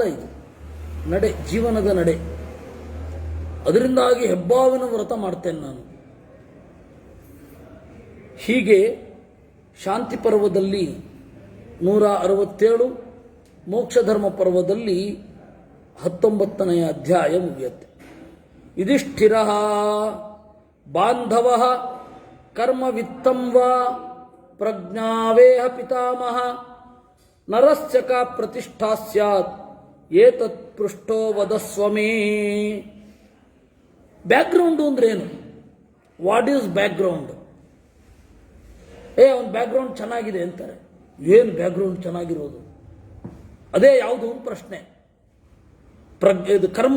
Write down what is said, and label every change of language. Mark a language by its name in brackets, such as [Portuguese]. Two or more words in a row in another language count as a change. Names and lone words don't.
[Kannada] ಇದು ನಡೆ, ಜೀವನದ ನಡೆ. ಅದರಿಂದಾಗಿ ಹೆಬ್ಬಾವಿನ ವ್ರತ ಮಾಡ್ತೇನೆ ನಾನು. ಹೀಗೆ ಶಾಂತಿ ಪರ್ವದಲ್ಲಿ 167, ಮೋಕ್ಷಧರ್ಮ ಪರ್ವದಲ್ಲಿ 19ನೇ ಅಧ್ಯಾಯ ಮುಗಿಯುತ್ತೆ. [Sanskrit] ಯುಧಿಷ್ಠಿರ ಬಾಂಧವ ಕರ್ಮ ವಿತ್ತಂ ವಾ ಪ್ರಜ್ಞಾವೇಹ ಪಿತಾಮಹ ನರಸ್ಯ ಕಾ ಪ್ರತಿಷ್ಠಾ ಸ್ಯಾತ್ ಏತತ್ ಪೃಷ್ಟೋ ವದಸ್ವಮೇ. [Kannada] ಬ್ಯಾಕ್ಗ್ರೌಂಡು ಅಂದ್ರೇನು? [English] What is background? [Kannada] ಅವನ ಬ್ಯಾಕ್ಗ್ರೌಂಡ್ ಚೆನ್ನಾಗಿದೆ ಅಂತಾರೆ. ಏನು ಬ್ಯಾಕ್ಗ್ರೌಂಡ್ ಚೆನ್ನಾಗಿರೋದು? ಅದೇ ಯಾವುದು ಪ್ರಶ್ನೆ. ಇದು ಕರ್ಮ.